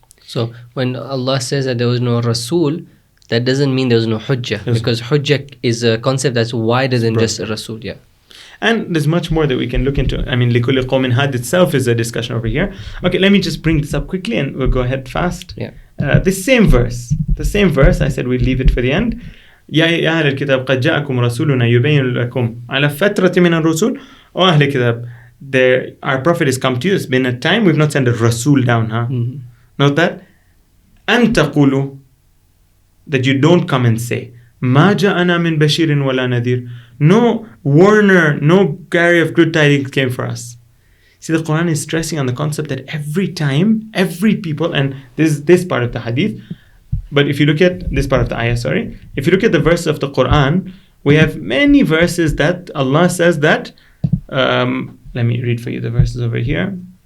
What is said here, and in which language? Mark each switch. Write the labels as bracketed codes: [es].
[en] So when Allah says that there was no Rasul, that doesn't mean there was no hujjah, because hujjah is a concept that's wider than just a Rasul. Yeah. And there's much more that we can look into. I mean, [ar] لِكُلِّ قَوْمٍ هَادٍ [en] itself is a discussion over here. Okay, let me just bring this up quickly and we'll go ahead fast. Yeah. The same verse, I said we'd leave it for the end. [ar] يا أهل الكتاب قد جاءكم رسولنا يبين لكم على فترة من الرسول. [en] Oh أهل الكتاب, our prophet has come to you. It's been a time we've not sent a Rasul down, huh? Mm-hmm. Note that. [ar] أن تقولوا, [en] that you don't come and say [ar] ما جاءنا من بشير ولا نذير. [en] No warner, no carrier of good tidings came for us. See, the Quran is stressing on the concept that every time, every people, and this part of the hadith, but if you look at this part of the ayah, if you look at the verses of the Quran, we have many verses that Allah says that, let me read for you the verses over here.